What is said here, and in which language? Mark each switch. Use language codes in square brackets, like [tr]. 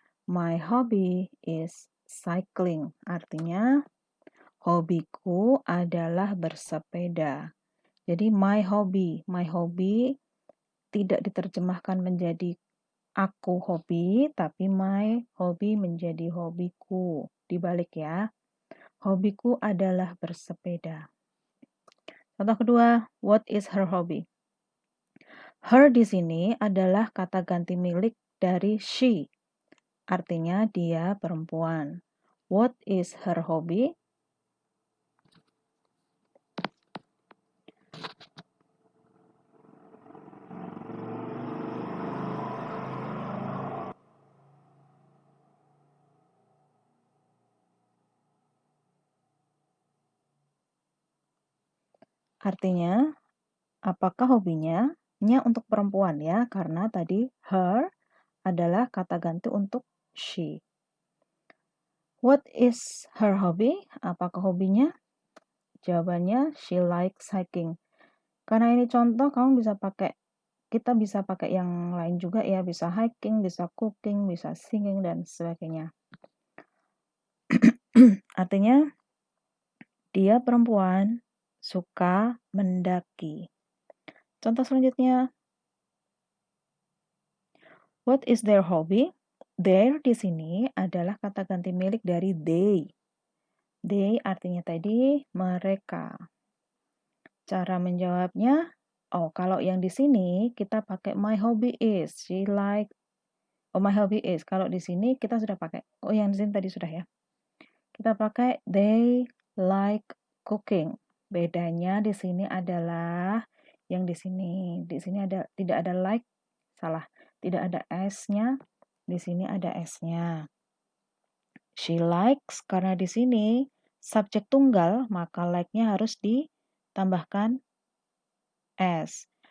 [en] My hobby is cycling. [id] Artinya, hobiku adalah bersepeda. Jadi my hobby tidak diterjemahkan menjadi aku hobi, tapi my hobby menjadi hobiku. Dibalik ya. Hobiku adalah bersepeda. Contoh kedua, [en] what is her hobby? [id] Her di sini adalah kata ganti milik dari she. Artinya dia perempuan. [en] What is her hobby? [id] Artinya, apakah hobinya? Nya untuk perempuan ya, karena tadi her adalah kata ganti untuk she. [en] What is her hobby? [id] Apakah hobinya? Jawabannya, [en] she likes hiking. [id] Karena ini contoh, kita bisa pakai yang lain juga ya, bisa hiking, bisa cooking, bisa singing, dan sebagainya. Artinya, dia perempuan suka mendaki. Contoh selanjutnya, [en] what is their hobby? [id] Their di sini adalah kata ganti milik dari they. They artinya tadi mereka. Cara menjawabnya, kalau yang di sini kita pakai [en] my hobby is, she like. My hobby is. [id] Kalau di sini kita sudah pakai. Yang di sini tadi sudah ya. Kita pakai [en] they like cooking. [id] Bedanya di sini adalah yang di sini tidak ada like, salah. Tidak ada s-nya. Di sini ada s-nya. She likes karena di sini subjek tunggal, maka like-nya harus ditambahkan s.